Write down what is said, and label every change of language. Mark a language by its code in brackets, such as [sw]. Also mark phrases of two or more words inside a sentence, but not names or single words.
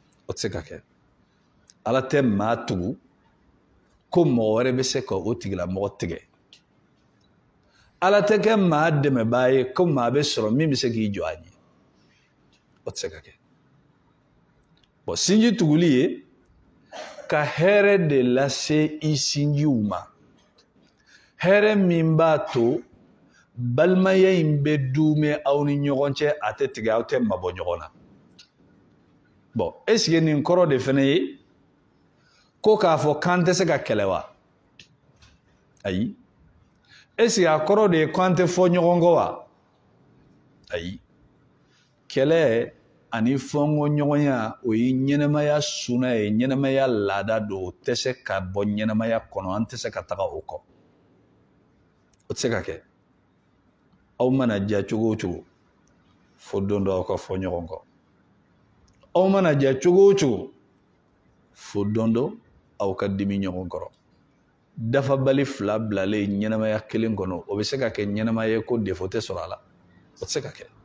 [bm] o tɛ se ka kɛ ala tɛ maa tugu ko mɔgɔ wɛrɛ bɛ se ka o tigilamɔgɔ tigɛ ala tɛ kɛ maa dɛmɛbaa ye ko maa bɛ sɔrɔ min bɛ se k'i jɔ a ɲɛ o tɛ se ka kɛ bon sinji tuguli ye ka hɛrɛ de lase i sinjiw ma hɛrɛ min b'a to balimaya in bɛ duumɛ aw ni ɲɔgɔn cɛ a tɛ tigɛ aw tɛ mabɔ ɲɔgɔn na bon [fr] est-ce que [bm] nin kɔrɔ de fana ye ko k'a fɔ k'an tɛ se ka kɛlɛ wa ayi [fr] est-ce que [bm] a kɔrɔ de ye k'an tɛ fɔ ɲɔgɔn kɔ wa ayi kɛlɛ ani fɔnko ɲɔgɔnya o ye ɲɛnɛmaya suna ye ɲɛnɛmaya laada don o tɛ se ka bɔ ɲɛnɛmaya kɔnɔ an tɛ se ka taga o kɔ o tɛ se ka kɛ aw mana ja cogo o cogo fo don dɔ aw ka fɔ ɲɔgɔn kɔ aw mana ja cogo o cogo fo don dɔ aw ka dimi ɲɔgɔn kɔrɔ dafabali fila bilalen ɲɛnɛmaya kelen kɔnɔ o bɛ se ka kɛ ɲɛnɛmaya ye ko defo tɛ sɔrɔ a la o tɛ se ka kɛ